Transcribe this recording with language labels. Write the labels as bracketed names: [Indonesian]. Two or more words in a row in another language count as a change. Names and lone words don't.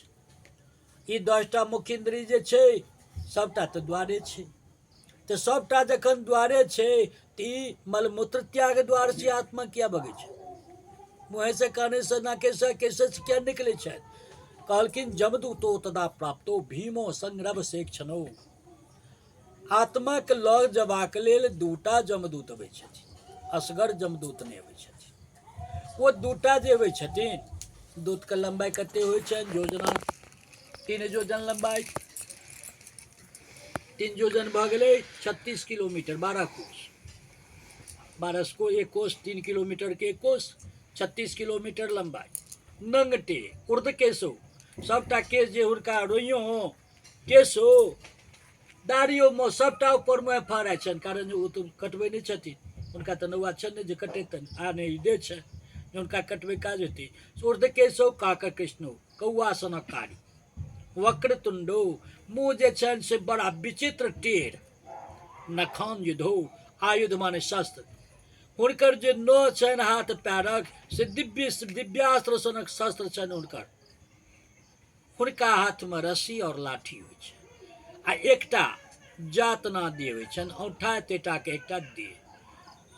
[Maithili] ई 10टा मुख्य इंद्रिय जे छै सबटा तऽ द्वारे छै। तऽ सबटा जखन द्वारे छै तऽ ई मलमूत्र त्याग द्वार से आत्मा किया भगै छै? मुँहे से, काने से, नाके से, केसे से किया निकले छथि? [Sanskrit] कहलखिन जमदूतो तदा प्राप्तो भीमो संग्रभ से क्षणो। [Maithili] आत्माके लऽ जबाक लेल 2टा जमदूत अबै छथिन, असगर जमदूत नहि अबै छथिन। ओ 2टा जे अबै छथिन, दूतके लम्बाई कते होइ छनि? योजना, 3 योजन लम्बाई, 3 योजन भऽ गेलै 36 किलोमीटर, 12 कोस, 12 को एक कोस 3 किलोमीटर के एक कोस, 36 किलोमीटर लम्बाई। [Sanskrit] नंगटे उर्ध केशो, [Maithili] सबटा केश जे हुनका रोइयो केशो दाढ़ियोमे सबटा ऊपर मुँह फहराइ छनि, कारण ओ तऽ कटबै नहि छथिन, हुनका तऽ नौआ छनि ने जे कटेतनि, आ नहि ई देह छनि जे हुनका कटबै काज हेतै। [Sanskrit] ऊर्ध केशो काक कृष्णो [Maithili] कौआ सनक कारी वक्रतुंडो, मुँह जे छनि से बड़ा विचित्र टेढ़, [Sanskrit] नखान युधो, [Maithili] आयुध माने शस्त्र, हुनकर जे नौ छनि हाथ पैरक से दिव्यास्त्र सनक शस्त्र छनि हुनकर। हुनका हाथमे रस्सी और लाठी होइ छै, आ एकटा जातना देह होइ छनि, औंठा तेटाके एकटा देह।